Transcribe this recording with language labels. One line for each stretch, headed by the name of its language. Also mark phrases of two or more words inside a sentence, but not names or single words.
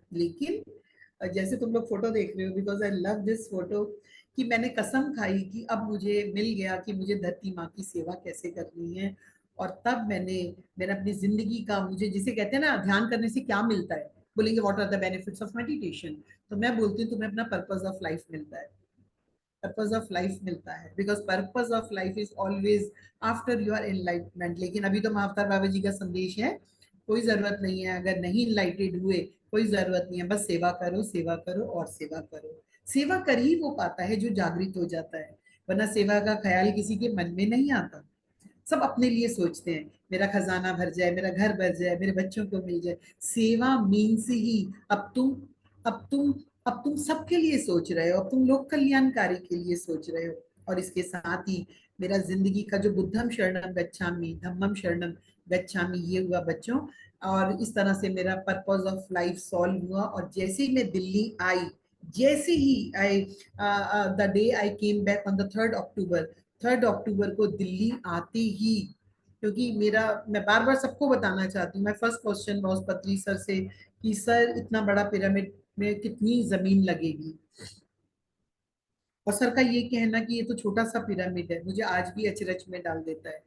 Hindi: लेकिन जैसे तुम लोग फोटो देख रहे हो,
English: because I love this photo,
Hindi: कि मैंने कसम खाई कि अब मुझे मिल गया कि मुझे धरती माँ की सेवा कैसे करनी है। और तब मैंने अपनी जिंदगी का, मुझे जिसे कहते हैं ना ध्यान करने से क्या मिलता है, बोलेंगे
English: what are the benefits of meditation,
Hindi: तो मैं बोलती हूँ तुम्हें अपना
English: purpose of life
Hindi: मिलता है,
English: purpose of life
Hindi: मिलता है,
English: because purpose of life is always after your enlightenment.
Hindi: लेकिन अभी तो महाअवतार बाबा जी का संदेश है, कोई जरूरत नहीं है, अगर नहीं इनलाइटेड हुए कोई जरूरत नहीं है, बस सेवा करो, सेवा करो और सेवा करो। सेवा कर ही वो पाता है जो जागृत हो जाता है, वरना सेवा का ख्याल किसी के मन में नहीं आता। सब अपने लिए सोचते हैं, मेरा खजाना भर जाए, मेरा घर भर जाए, मेरे बच्चों को मिल जाए। सेवा मीन्स ही अब तुम सबके लिए सोच रहे हो, अब तुम लोक कल्याणकारी के लिए सोच रहे हो। और इसके साथ ही मेरा जिंदगी का जो
Pali: बुद्धम शरणम गच्छामि, धम्मम शरणम गच्छामि
Hindi: ये हुआ बच्चों। और इस तरह से मेरा
English: purpose of life
Hindi: सॉल्व हुआ। और जैसे ही मैं दिल्ली आई, जैसे ही आई
English: the day I came back on the 3rd
Hindi: अक्टूबर को दिल्ली आते ही, क्योंकि मेरा, मैं बार बार सबको बताना चाहती हूँ, मैं
English: first question was
Hindi: पत्री सर से कि सर इतना बड़ा पिरामिड में कितनी जमीन लगेगी। और सर का ये कहना कि ये तो छोटा सा पिरामिड है, मुझे आज भी अचरज में डाल देता है।